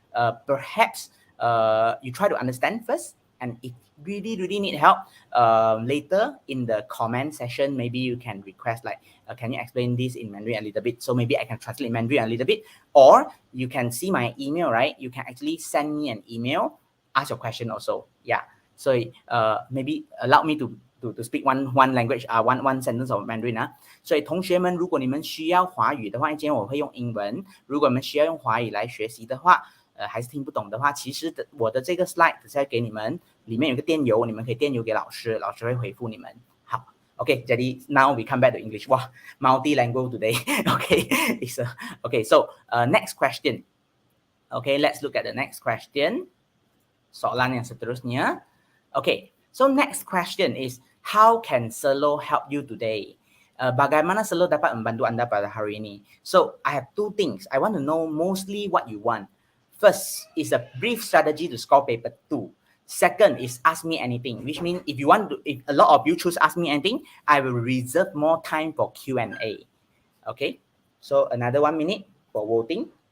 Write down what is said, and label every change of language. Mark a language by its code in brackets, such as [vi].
[en] Perhaps you try to understand first, and if really need help, later in the comment session, maybe you can request like, can you explain this in Mandarin a little bit? So maybe I can translate Mandarin a little bit, or you can see my email, right? You can actually send me an email, ask your question also. Yeah. [zh] 所以 [en] maybe allow me to speak one language one sentence of Mandarin 啊。 [zh] 所以同学们，如果你们需要华语的话，今天我会用英文。如果你们需要用华语来学习的话，还是听不懂的话，其实我的这个 slide 再给你们，里面有个电邮，你们可以电邮给老师，老师会回复你们。 [en] 好 ，OK， [ms] jadi [en] now we come back to English. 哇 ，multi-language today. OK, okay. So next question. Okay, let's look at the next question. [ms] Soalan yang seterusnya. [en] Okay, so next question is, how can Selo help you today? [ms] Bagaimana Selo dapat membantu anda pada hari ini? [en] So I have two things. I want to know mostly what you want. First is a brief strategy to score paper 2. Second is ask me anything, which means if a lot of you choose ask me anything, I will reserve more time for Q&A. Okay, so another 1 minute for voting.